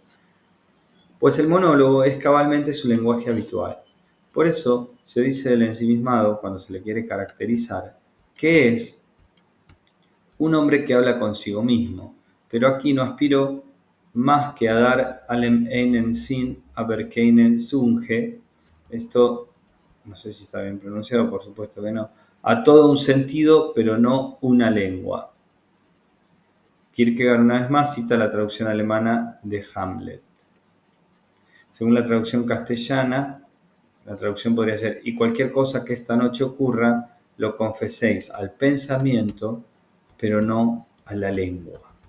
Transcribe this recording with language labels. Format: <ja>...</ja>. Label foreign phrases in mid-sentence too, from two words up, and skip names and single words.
<es>Pues el monólogo es cabalmente su lenguaje habitual. Por eso se dice del ensimismado, cuando se le quiere caracterizar, que es un hombre que habla consigo mismo, pero aquí no aspiro más que a dar</es> <de>allem einen Sinn, aber keinen Zunge,</de> <es>esto no sé si está bien pronunciado, por supuesto que no, a todo un sentido, pero no una lengua. Kierkegaard una vez más cita la traducción alemana de Hamlet. Según la traducción castellana, la traducción podría ser: y cualquier cosa que esta noche ocurra, lo confeséis al pensamiento, pero no a la lengua.</es>